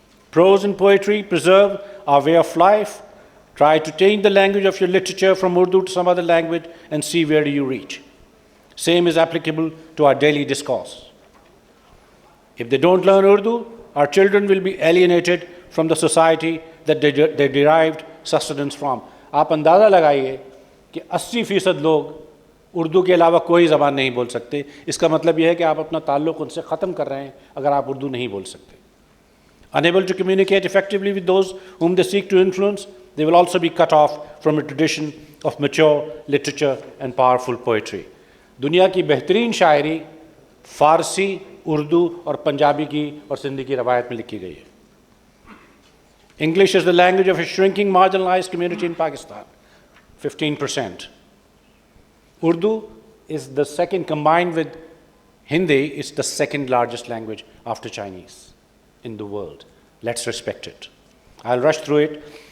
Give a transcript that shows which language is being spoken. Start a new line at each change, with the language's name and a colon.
English: Prose and poetry preserve our way of life. Try to change the language of your literature from Urdu to some other language and see where do you reach. Same is applicable to our daily discourse. If they don't learn Urdu, our children will be alienated from the society that they derived sustenance from.
Urdu: آپ اندازہ لگائیے کہ 80% لوگ اردو کے علاوہ کوئی زبان نہیں بول سکتے. اس کا مطلب یہ ہے کہ آپ اپنا تعلق ان سے ختم کر رہے ہیں اگر آپ اردو نہیں بول سکتے.
English: Unable to communicate effectively with those whom they seek to influence, they will also be cut off from a tradition of mature literature and powerful poetry.
Urdu: دنیا کی بہترین شاعری فارسی، اردو اور پنجابی کی اور سندھی کی روایت میں لکھی گئی ہے.
English: English is the language of a shrinking marginalized community in Pakistan, 15%. Urdu is the second, combined with Hindi, it's the second largest language after Chinese in the world. Let's respect it. I'll rush through it.